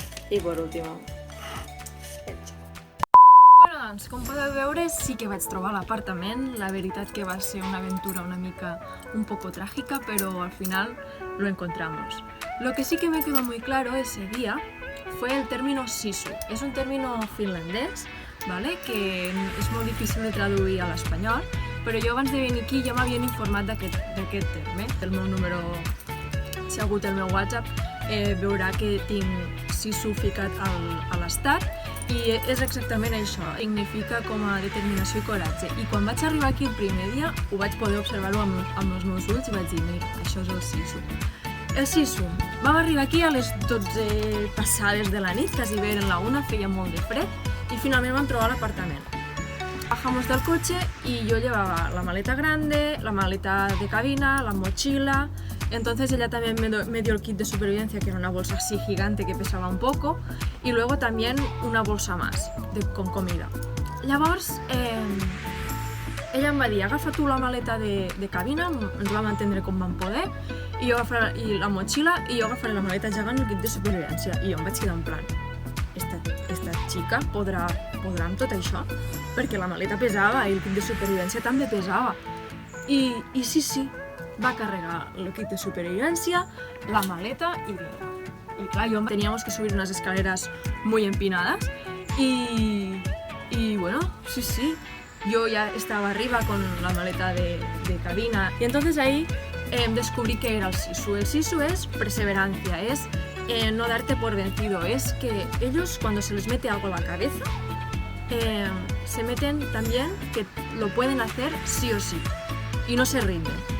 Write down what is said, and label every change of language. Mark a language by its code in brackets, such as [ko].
[es] Y por último, el xocolate. [ca] Bueno, doncs, com podeu veure, sí que vaig trobar l'apartament. La veritat que va ser una aventura [es] un poco trágica, pero al final lo encontramos. Lo que sí que me quedó muy claro ese día fue el término sisu. Es un término finlandés, ¿vale? [ca] Que és molt difícil de traduir a l'espanyol, però jo abans de venir aquí ja m'havien informat d'aquest terme. El meu número, si ha hagut el meu WhatsApp, veurà que tinc sisu ficat a l'estat i és exactament això, significa com a determinació i coratge. I quan vaig arribar aquí el primer dia ho vaig poder observar-ho amb els meus ulls i vaig dir, mira, això és el sisu. El sisu. Vam arribar aquí a les 12 passades de la nit, quasi bé eren la 1, feia molt de fred, [es] y finalmente [ca] vam trobar l'apartament. [es] Bajamos del coche y yo llevaba la maleta grande, la maleta de cabina, la mochila. Entonces ella también me dio el kit de supervivencia, que era una bolsa así gigante que pesaba un poco, y luego también una bolsa más con comida. [ca] Llavors, ella em va dir, agafa tu la maleta de cabina, ens vam entendre com vam poder, i la motxilla, i jo agafaré la maleta gegant i el kit de supervivència. I jo em vaig quedar en plan, esta xica podrà amb tot això? Perquè la maleta pesava i el kit de supervivència també pesava. I sí, va carregar el kit de supervivència, la maleta i vinga. [es] Y claro, teníamos que subir unas escaleras muy empinadas y bueno, sí, yo ya estaba arriba con la maleta de cabina y entonces ahí descubrí que era el SISU. El SISU es perseverancia, es no darte por vencido, es que ellos cuando se les mete algo a la cabeza se meten también que lo pueden hacer sí o sí y no se rinden.